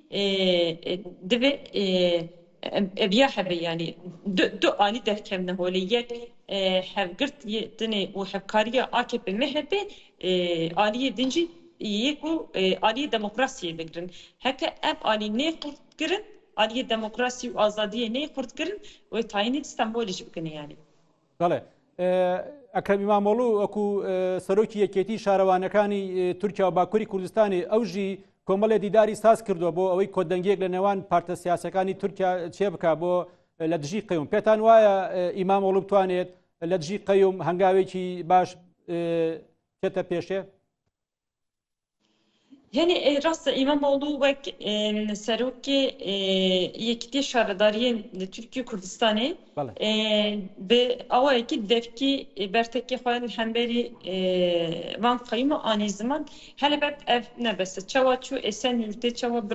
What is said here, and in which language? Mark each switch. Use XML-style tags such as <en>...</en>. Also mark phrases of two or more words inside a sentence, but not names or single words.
<ku>divê eviya hebe yani du alî derkevne holê yek hevgirtiyê û hevkariya AKP MHP aliyê din jî yek û aliyê demokrasiyê bigirin heke ev alî nê xurt kirin aliyê demokrasî û azadiyê nê xurt kirin wê tayinî İstanbulê jî bikin yani</ku> <ckb>بەڵێ ئەکرەم ئیمامۆڵو وەکو سەرۆکی یەکێتی شارەوانەکانی تورکیا و باکووری کوردستانی ئەو ژی کۆمەڵێ دیداری ساز کردووە بۆ ئەوەی کۆدەنگێک لە نێوان پارتە سیاسەکانی تورکیا چێ بکە بۆ لە دژی قەیوم پێتان وایە ئیمامۆڵو بتوانێت لە دژی قەیوم هەنگاوێکی باش چێتە پێشێ</ckb> <ku>Yani rasta İmamoğlu ve serokê yekîtiya şaredariyên li Tirkiye Kurdistanê bi awayekî devkî bertekê xwe li hemberî van qeyûma anî ziman helbet ev nebese çawa çû Esenyurtê çawa bi</ku>